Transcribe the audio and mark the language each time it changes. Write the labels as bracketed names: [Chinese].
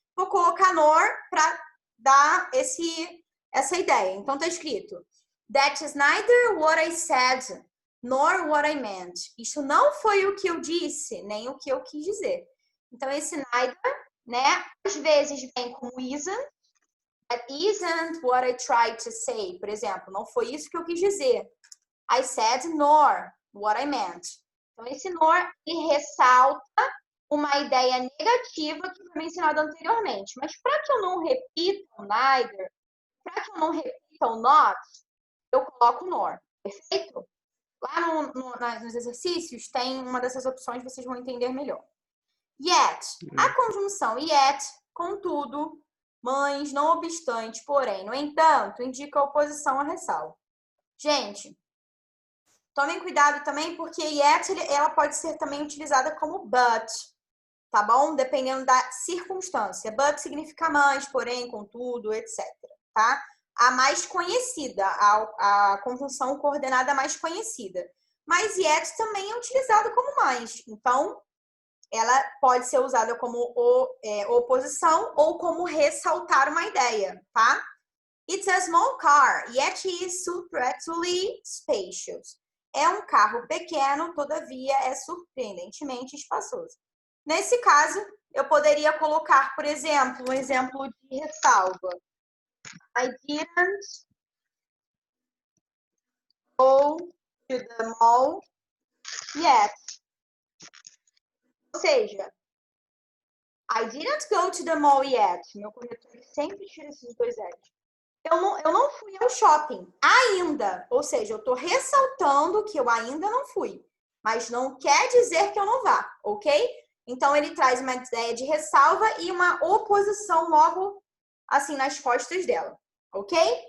[Portuguese] Vou colocar nor para dar essa ideia. Então, está escrito [English] That is neither what I said nor what I meant. [Portuguese] Isso não foi o que eu disse, nem o que eu quis dizer. Então, esse neither, né, às vezes vem como isn't. [English] That isn't what I tried to say. [Portuguese] Por exemplo, não foi isso que eu quis dizer. [English] I said nor what I meant. [Portuguese] Então, esse nor, ele ressalta uma ideia negativa que foi mencionada anteriormente. Mas para que eu não repita o neither, para que eu não repita o not, eu coloco nor, perfeito? Lá nos exercícios tem uma dessas opções, vocês vão entender melhor. Yet, a conjunção yet, contudo, mas, não obstante, porém, no entanto, indica oposição à ressalva. Gente, tomem cuidado também, porque yet, ela pode ser também utilizada como but, tá bom? Dependendo da circunstância. But significa mas, porém, contudo, etc, tá? A mais conhecida, a conjunção coordenada mais conhecida. Mas yet também é utilizado como mais. Então, ela pode ser usada como oposição ou como ressaltar uma ideia, tá? [English] It's a small car, yet is surprisingly spacious. [Portuguese] É um carro pequeno, todavia é surpreendentemente espaçoso. Nesse caso, eu poderia colocar, por exemplo, um exemplo de ressalva. [English] I didn't go to the mall yet. [Portuguese] Ou seja, [English] I didn't go to the mall yet. [Portuguese] Meu corretor sempre tira esses dois L's. Eu não fui ao shopping ainda. Ou seja, eu estou ressaltando que eu ainda não fui. Mas não quer dizer que eu não vá, ok? Então, ele traz uma ideia de ressalva e uma oposição logo assim nas costas dela, ok?